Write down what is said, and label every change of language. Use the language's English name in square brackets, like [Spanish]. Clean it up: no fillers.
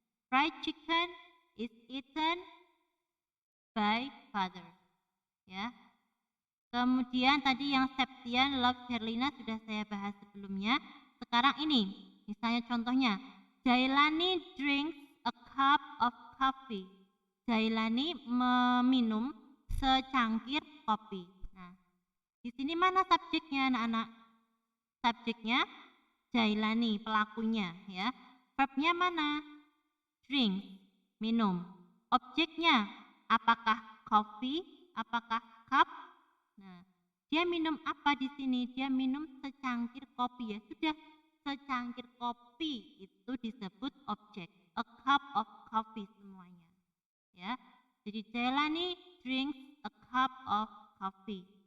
[English] Fried chicken is eaten by father. [Indonesian] Ya. Kemudian tadi yang [English] Septian love Herlina [Indonesian] sudah saya bahas sebelumnya. Sekarang ini, misalnya contohnya, [English] Jailani drinks a cup of coffee. [Indonesian] Jailani meminum secangkir kopi. Nah, di sini mana subjeknya anak-anak? Subjeknya Jailani, pelakunya ya. Verbnya mana? Drink, minum. Objeknya apakah coffee? Apakah cup? Nah, dia minum apa di sini? Dia minum secangkir kopi ya. Sudah, secangkir kopi itu disebut objek. [English] A cup of coffee [Indonesian] semuanya. Ya. Jadi [English] Jailani drinks a cup of coffee.